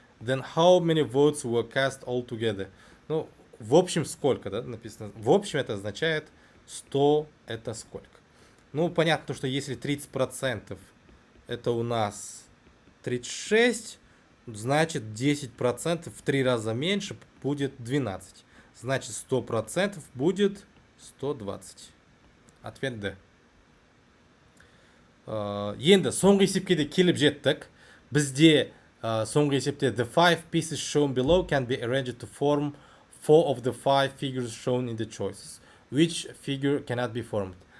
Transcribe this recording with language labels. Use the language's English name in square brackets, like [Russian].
[English] Then how many votes were cast all together? [Russian] Ну, в общем, сколько, да, написано. В общем, это означает 100 это сколько. Ну, понятно, что если 30% это у нас 36, значит 10% в 3 раза меньше будет 12. Значит 100% будет 120. Ответ Д. [Kazakh] Енді соңғы есепке де келіп жеттік. Бізде соңғы есепте [English] the 5 pieces shown below can be arranged to form 4 of the 5 figures shown in the choices. Which figure cannot be formed?